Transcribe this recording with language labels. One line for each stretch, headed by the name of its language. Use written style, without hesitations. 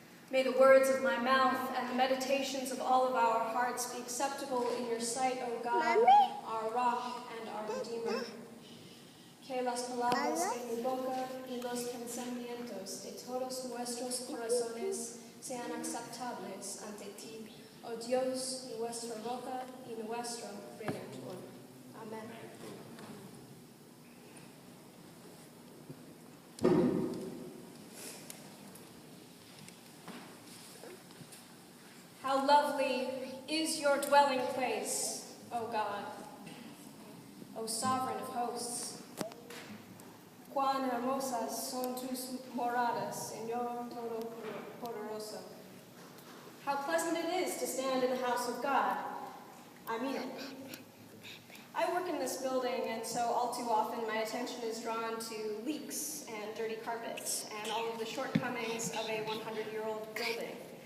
English: May the words of my mouth and the meditations of all of our hearts be acceptable in your sight, O God, our rock and our Redeemer.
Spanish: Que las palabras de mi boca y los pensamientos de todos nuestros corazones sean aceptables ante ti, oh Dios, nuestra roca y nuestro Redentor.
English: Amen. How lovely is your dwelling place, O God, O sovereign of hosts.
Spanish: Cuán hermosas son tus moradas, Señor Todopoderoso.
English: How pleasant it is to stand in the house of God. I mean it. I work in this building, and so all too often my attention is drawn to leaks and dirty carpets and all of the shortcomings of a 100-year-old building.